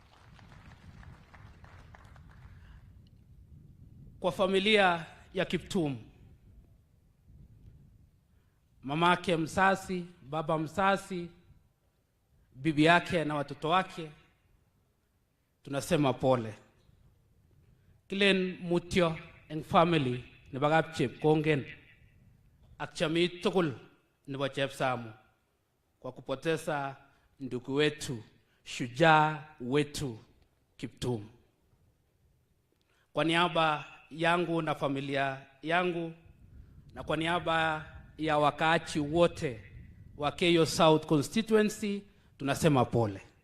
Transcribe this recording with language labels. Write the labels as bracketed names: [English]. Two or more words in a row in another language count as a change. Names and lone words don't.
[Swahili] Kwa familia ya Kiptum, mamake msasi, baba msasi, bibi yake na watoto wake, tunasema pole. [Kalenjin] Kilen mutyo en family ni bagap chep kongen akchami tukul ni wachep samu [Swahili] kwa kupoteza ndugu wetu, shujaa wetu [Kalenjin] Kiptum. [Swahili] Kwa niaba yangu na familia yangu, na kwa niaba ya wakaachi wote wa Keyo South constituency, tunasema pole.